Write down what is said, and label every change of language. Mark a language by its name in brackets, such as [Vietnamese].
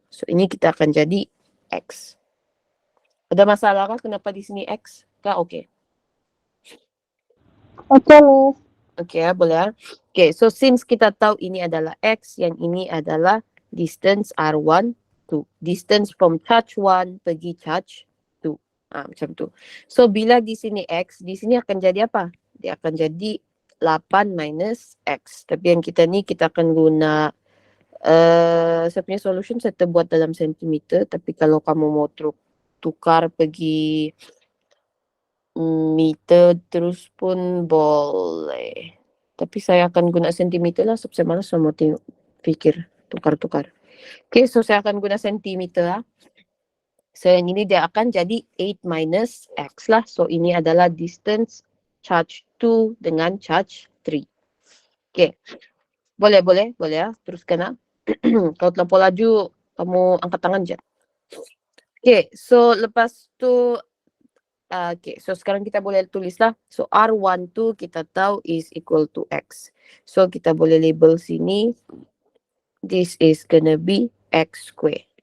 [Malay] So ini kita akan jadi X. Ada masalah kah kenapa di sini X? Kah okay? Okay, Miss. Okay, boleh. Okay, so since kita tahu ini adalah X, yang ini adalah distance R12. [English] Distance from charge 1 pergi charge 2. [Malay] Macam tu. So bila di sini X, di sini akan jadi apa? Dia akan jadi 8 minus X. Tapi yang kita ni kita akan guna saya punya solution saya terbuat dalam sentimeter. Tapi kalau kamu mau tukar pergi meter terus pun boleh. Tapi saya akan guna sentimeter lah. Sebab saya malas mau tengok fikir tukar-tukar. Okay, so saya akan guna sentimeter lah. So yang ini dia akan jadi 8 minus X lah. So ini adalah distance charge 2 dengan charge 3. Okay. Boleh ya. Teruskan lah. Kalau terlampau laju, kamu angkat tangan je. Okay. So lepas tu, okay. So sekarang kita boleh tulis lah. So R12 kita tahu [English] is equal to X. [Malay] So kita boleh label sini. [English] This is gonna be X square.